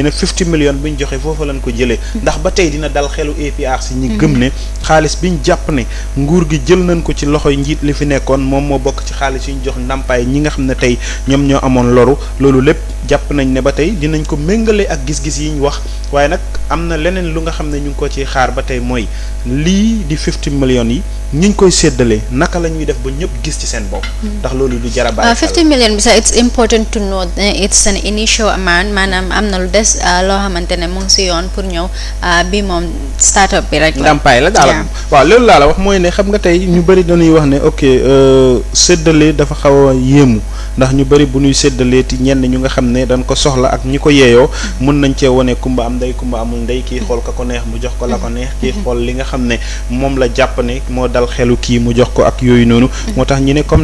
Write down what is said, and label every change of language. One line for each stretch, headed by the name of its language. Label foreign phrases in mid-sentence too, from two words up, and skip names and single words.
Wolof: ne 50 million bi ñu joxe foofu lañ ko jëlee ndax ba tey dina dal xelu APRC ñi gëm ne xaalis bi ñu jàpp ne nguur gi jël nañ ko ci loxoy njiit li fi nekkoon moom moo bokk ci xaalis yi ñu jox ndàmpaay ñi nga xam ne tey ñoom ñoo amoon loru loolu lépp jàpp nañ ne ba tey dinañ ko méngale ak gis-gis yi ñu wax waaye nag am na leneen lu nga xam ne ñu ngi ko ci xaar ba tey mooy lii di 50 millions yi ñu koy séddale naka la ñuy def ba ñëpp gis ci seen bopp. ndax loolu du jar a bàyyi 50 million bi sax
English: it's important to note it's an initial amount
Wolof: maanaam am na lu des loo xamante ne mu ngi si yoon pour ñëw bi moom start-up bi rek la. ndàmpaay la daal waaw loolu laa la wax mooy ne xam nga tey ñu bëri dañuy wax ne ok séddale dafa xaw a yéemu ndax ñu bëri bu ñuy séddalee ti ñenn ñu nga xam ne dañ ko soxla ak ñi ko yeeyoo mën nañ cee wane kumba am ndey kumba amul ndey kii xool ka ko neex mu jox ko la ko neex kii xool li nga xam ne moom la jàpp ne moo dal xelu kii mu jox ko ak yooyu noonu moo tax ñu ne comme